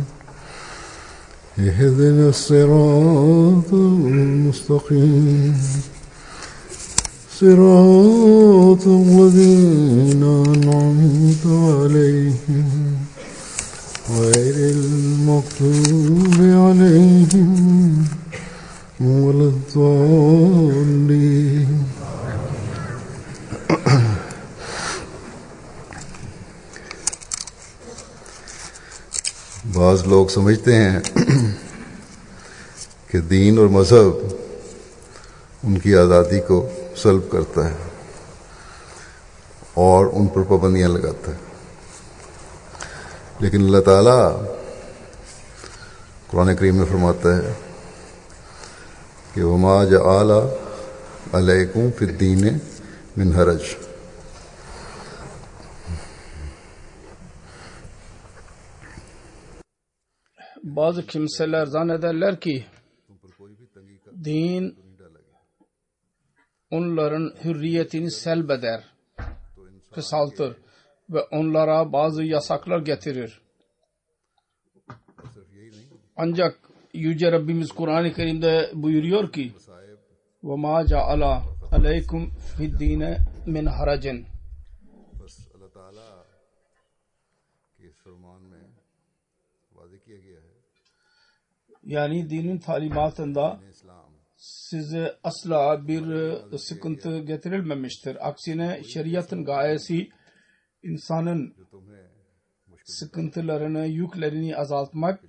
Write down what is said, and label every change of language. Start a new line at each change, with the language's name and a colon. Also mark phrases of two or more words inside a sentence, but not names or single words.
Arabic: اهدنا الصراط المستقيم صراط الذين أنعمت عليهم غير المغضوب عليهم ولا الضالين
Hindi: बाज़ लोग समझते हैं कि दीन और मज़हब उनकी आज़ादी को सल्ब करता है और उन पर पाबंदियाँ लगाता है, लेकिन अल्लाह ताला कुरान करीम में फरमाता है कि
Arabic: وما جعل عليكم في الدين من حرج.
Turkish: Bazı kimseler zannederler ki din onların hürriyetini selbeder, kısaltır ve onlara bazı yasaklar getirir. Ancak Yüce Rabbimiz Kur'an-ı Kerim'de buyuruyor ki
Arabic: وَمَا جَعَلَ عَلَيْكُمْ فِي الدِّينِ مِنْ حَرَجٍ.
Turkish: Yani dinin talimatında size asla bir sıkıntı getirilmemiştir. Aksine şeriatın gayesi insanın sıkıntılarını, yüklerini azaltmak.